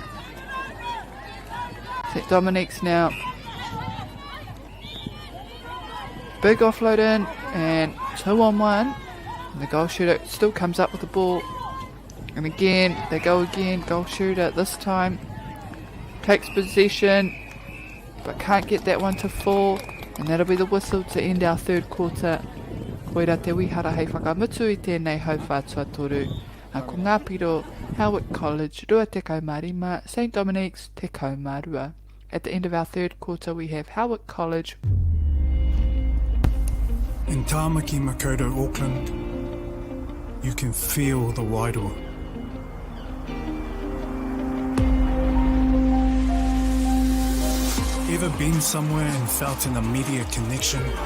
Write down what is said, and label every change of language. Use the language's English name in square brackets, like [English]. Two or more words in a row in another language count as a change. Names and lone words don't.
[English] St. Dominic's now. Big offload in, and 2-on-1. And the goal shooter still comes up with the ball. And again, they go again. Goal shooter this time takes possession, but can't get that one to fall. And that'll be the whistle to end our third quarter. [Māori] Koira te wihara hei whakamutu I tēnei hau whātua toru. Ko ngā piro, Howick College, rua te kaumarima, St. Dominic's te kaumarua. [English] At the end of our third quarter, we have Howick College. In Tāmaki Makaurau, Auckland, you can feel the wairoa. Ever been somewhere and felt an immediate connection?